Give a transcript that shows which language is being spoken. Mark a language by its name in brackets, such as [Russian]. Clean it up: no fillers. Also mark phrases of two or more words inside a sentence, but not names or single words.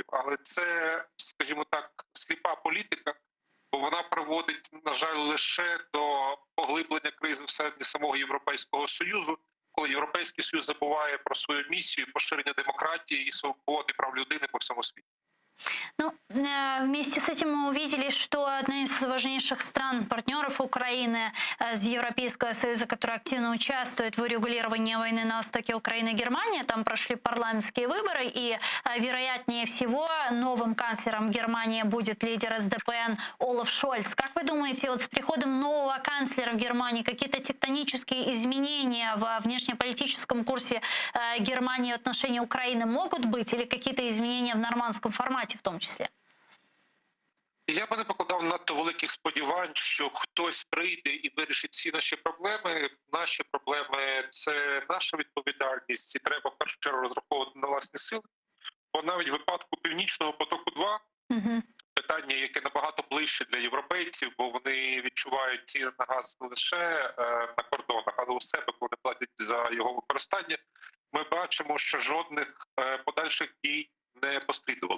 [Ukrainian] Але це, скажімо так, сліпа політика, бо вона приводить, на жаль, лише до поглиблення кризи всередині самого Європейського Союзу, коли Європейський Союз забуває про свою місію поширення демократії і свободи прав людини по всьому світу. Ну, [Russian] вместе с этим мы увидели, что одна из важнейших стран-партнеров Украины из Европейского Союза, которая активно участвует в урегулировании войны на востоке Украины, Германия, там прошли парламентские выборы, и, вероятнее всего, новым канцлером Германии будет лидер СДПН Олаф Шольц. Как вы думаете, вот с приходом нового канцлера в Германии какие-то тектонические изменения в внешнеполитическом курсе Германии в отношении Украины могут быть, или какие-то изменения в нормандском формате [Ukrainian] в тому числі? Я би не покладав надто великих сподівань, що хтось прийде і вирішить всі наші проблеми. Наші проблеми – це наша відповідальність, і треба в першу чергу розраховувати на власні сили. Бо навіть в випадку Північного потоку-2 питання, яке набагато ближче для європейців, бо вони відчувають ціни на газ не лише на кордонах, але у себе, коли платять за його використання, ми бачимо, що жодних подальших дій не послідували.